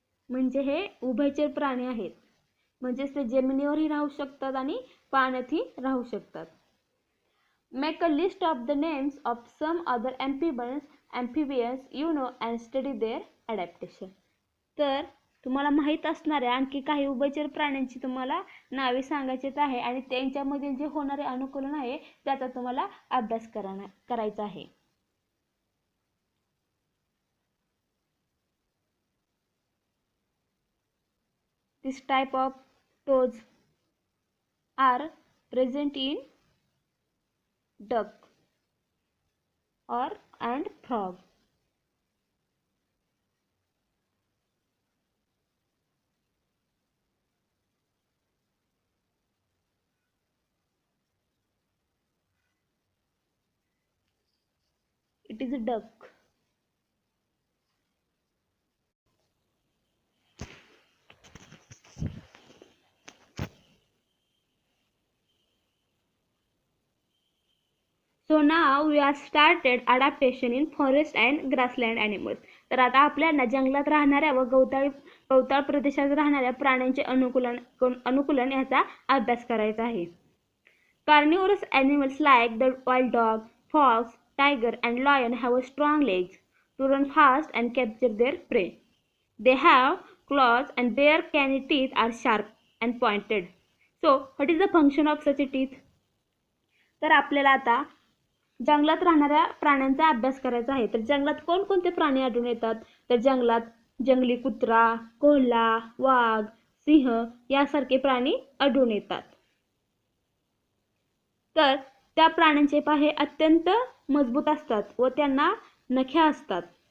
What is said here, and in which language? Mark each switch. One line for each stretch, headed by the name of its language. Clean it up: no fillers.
Marathi: म्हणजे हे उभयचर प्राणी आहेत, म्हणजेच ते जमिनीवरही राहू शकतात आणि पाण्यातही राहू शकतात.
English: Make a list of the names of some other amphibians you know and study their adaptation.
Marathi: तर तुम्हाला माहीत असणाऱ्या आणखी काही उभयचर प्राण्यांची तुम्हाला नावे सांगायची आहे आणि त्यांच्यामधील जे होणारे अनुकूलन आहे त्याचा तुम्हाला अभ्यास करायचा आहे.
English: This type of toes are present in duck and frog. It is a duck. So now we are started adaptation in forest and grassland animals.
Marathi: तर आता आपल्याला जंगलात राहणाऱ्या व गवताळ प्रदेशात राहणाऱ्या प्राण्यांचे अनुकूलन याचा अभ्यास करायचा आहे.
English: Carnivorous animals like the wild dog, fox, tiger and lion have strong legs to run fast and capture their prey. They have claws and their canine teeth are sharp and pointed. So what is the function of such teeth?
Marathi: तर आपल्याला आता जंगलात राहणाऱ्या प्राण्यांचा अभ्यास करायचा आहे. तर जंगलात कोणकोणते प्राणी आढळून येतात? तर जंगलात जंगली कुत्रा, कोल्हा, वाघ, सिंह यासारखे प्राणी आढळून येतात. तर त्या प्राण्यांचे पाय अत्यंत मजबूत असतात व त्यांना नख्या असतात.